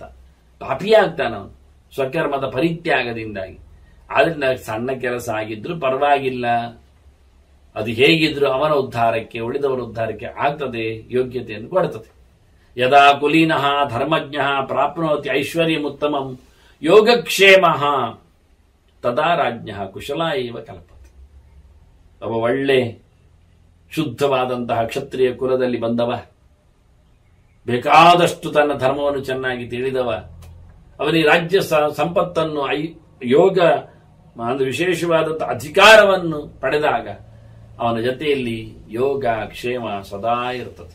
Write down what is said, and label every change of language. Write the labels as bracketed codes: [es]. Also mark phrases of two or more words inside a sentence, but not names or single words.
[kn] ಪಾಪಿಯೇ ಆಗ್ತಾನೆ ಅವನು ಸ್ವಕರ್ಮದ ಪರಿತ್ಯಾಗದಿಂದಾಗಿ. ಆದ್ರಿಂದ ಸಣ್ಣ ಕೆಲಸ ಆಗಿದ್ರು ಪರವಾಗಿಲ್ಲ, ಅದು ಹೇಗಿದ್ರು ಅವನ ಉದ್ಧಾರಕ್ಕೆ, ಉಳಿದವರ ಉದ್ಧಾರಕ್ಕೆ ಆಗ್ತದೆ, ಯೋಗ್ಯತೆಯನ್ನು ಕೊಡುತ್ತದೆ. [sa] ಯದಾ ಕುಲೀನಃ ಧರ್ಮಜ್ಞ ಪ್ರಾಪ್ನೋತಿ ಐಶ್ವರ್ಯಮುತ್ತಮಂ ಯೋಗಕ್ಷೇಮ ತದಾ ರಾಜ್ಞ ಕುಶಲ ಇವ ಕಲ್ಪತೆ. [kn] ಒಬ್ಬ ಒಳ್ಳೆ ಶುದ್ಧವಾದಂತಹ ಕ್ಷತ್ರಿಯ ಕುಲದಲ್ಲಿ ಬಂದವ, ಬೇಕಾದಷ್ಟು ತನ್ನ ಧರ್ಮವನ್ನು ಚೆನ್ನಾಗಿ ತಿಳಿದವ, ಅವನಿಗೆ ರಾಜ್ಯ ಸಂಪತ್ತನ್ನು, ಯೋಗ ಒಂದು ವಿಶೇಷವಾದಂತಹ ಅಧಿಕಾರವನ್ನು ಪಡೆದಾಗ ಅವನ ಜೊತೆಯಲ್ಲಿ ಯೋಗ ಕ್ಷೇಮ ಸದಾ ಇರುತ್ತದೆ.